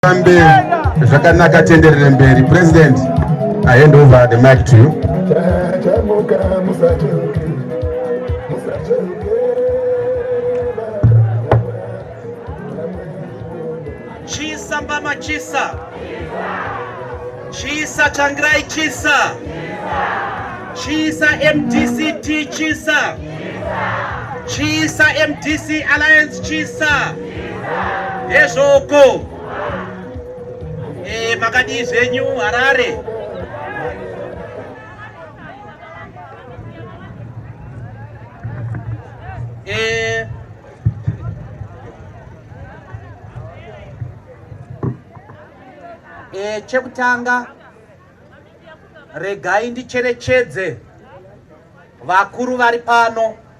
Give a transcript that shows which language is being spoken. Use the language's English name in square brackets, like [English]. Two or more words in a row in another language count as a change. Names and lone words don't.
[Shona] Zvakanaka tenderere mberi. President, [English] I hand over the mic to you. [Shona] Chisa Mbama Chisa. Chisa Changrai Chisa. Chisa MDCT Chisa. Chisa MDC Alliance Chisa. Ezoko. Makadi zenyu Harare. Chekutanga regai ndicherechedze vakuru vari pano.